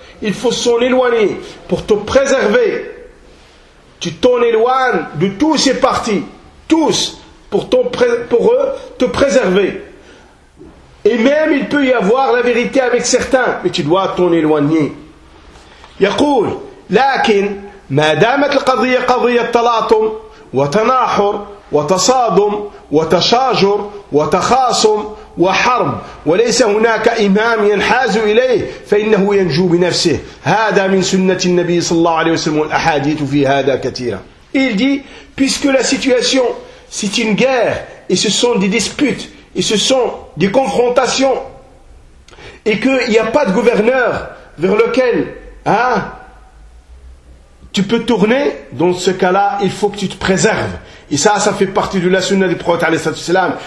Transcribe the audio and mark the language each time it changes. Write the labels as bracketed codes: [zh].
[fr] Il faut s'en éloigner pour te préserver. Tu t'en éloignes de tous ces partis, tous, pour te préserver. Et même il peut y avoir la vérité avec certains, mais tu dois t'en éloigner. [ar] يقول لكن ما دامت القضية قضية تلاطم وتناحر وتصادم وتشاجر وتخاصم وحرب وليس هناك إمام ينحاز إليه فإنه ينجو بنفسه. هذا من سنة النبي صلى الله عليه وسلم والأحاديث في هذا كثيرة. [fr] Il dit puisque la situation c'est une guerre et ce sont des disputes. Et ce sont des confrontations. Et qu'il n'y a pas de gouverneur vers lequel tu peux tourner. Dans ce cas-là, il faut que tu te préserves. Et ça fait partie de la sunna du prophète alayhi salatu wasalam.